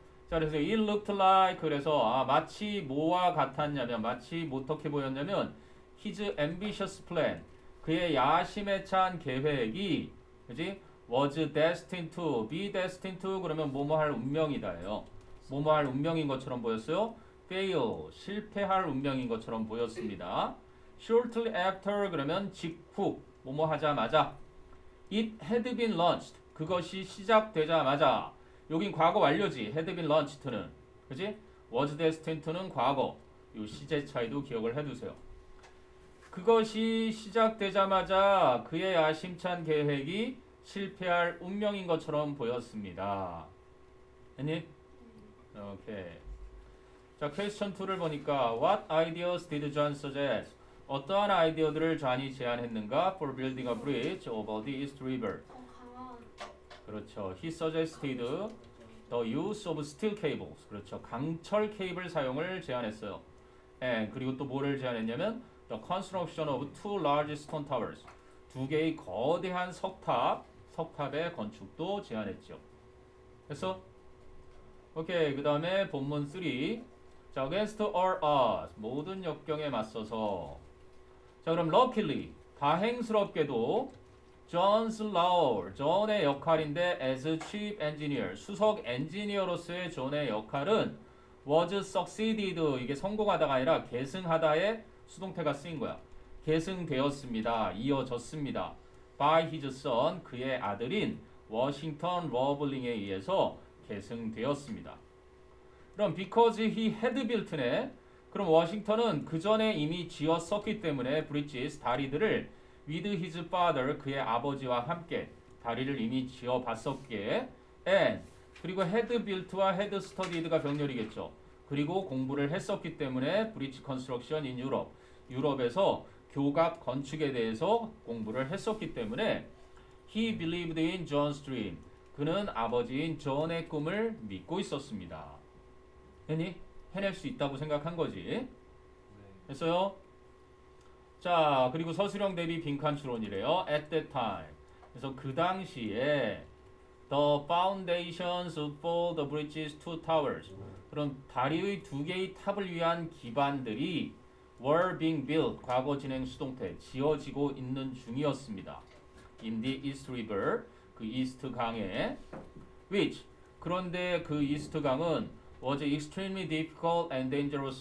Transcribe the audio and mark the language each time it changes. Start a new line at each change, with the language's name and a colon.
Korean: 자, 그래서
English: it looked like
Korean: 그래서 마치 뭐와 같았냐면 마치 어떻게 보였냐면
English: his ambitious plan
Korean: 그의 야심에 찬 계획이 그지
English: was destined to be destined to
Korean: 그러면 뭐뭐 할 운명이다예요. 뭐뭐 할 운명인 것처럼 보였어요. fail 실패할 운명인 것처럼 보였습니다.
English: shortly after
Korean: 그러면 직후 뭐뭐 하자마자
English: it had been launched
Korean: 그것이 시작되자마자 여긴 과거 완료지.
English: had been launched,
Korean: 는 그지?
English: was destined to
Korean: 는 과거. 요 시제 차이도 기억을 해두세요. 그것이 시작되자마자 그의 야심찬 계획이 실패할 운명인 것처럼 보였습니다. 했니? 오케이.
English: 자, question 2를
Korean: 보니까
English: What ideas did John suggest?
Korean: 어떠한 아이디어들을 존이 제안했는가?
English: For building a bridge over the East River.
Korean: 강한 그렇죠.
English: He suggested the use of steel cables.
Korean: 그렇죠. 강철 케이블 사용을 제안했어요.
English: And
Korean: 그리고 또 뭐를 제안했냐면
English: the construction of two large stone towers.
Korean: 두 개의 거대한 석탑의 건축도 제안했죠. 됐어? 오케이. 그 다음에 본문 3. 자,
English: against all odds.
Korean: 모든 역경에 맞서서. 자, 그럼
English: luckily.
Korean: 다행스럽게도
English: John's role,
Korean: 존의 역할인데
English: as chief engineer,
Korean: 수석 엔지니어로서의 존의 역할은
English: was succeeded,
Korean: 이게 성공하다가 아니라 계승하다에 수동태가 쓰인 거야. 계승되었습니다. 이어졌습니다.
English: by his son,
Korean: 그의 아들인 워싱턴 러블링에 의해서 계승되었습니다. 그럼
English: because he had built네.
Korean: 그럼 워싱턴은 그 전에 이미 지었었기 때문에 bridges, 다리들을
English: with his father,
Korean: 그의 아버지와 함께 다리를 이미 지어봤었기에 and 그리고 had built와 had studied가 병렬이겠죠. 그리고 공부를 했었기 때문에
English: bridge construction in Europe,
Korean: 유럽에서 교각 건축에 대해서 공부를 했었기 때문에
English: he believed in John's dream,
Korean: 그는 아버지인 존의 꿈을 믿고 있었습니다. 했니? 해낼 수 있다고 생각한 거지. 했어요? 자, 그리고 서술형 대비 빈칸 추론이래요.
English: At that time.
Korean: 그래서 그 당시에
English: the foundations for the bridge's two towers.
Korean: 그럼 다리의 두 개의 탑을 위한 기반들이
English: were being built.
Korean: 과거 진행 수동태 지어지고 있는 중이었습니다.
English: In the East River.
Korean: 그 이스트 강에
English: which
Korean: 그런데 그 이스트 강은
English: was extremely difficult and dangerous.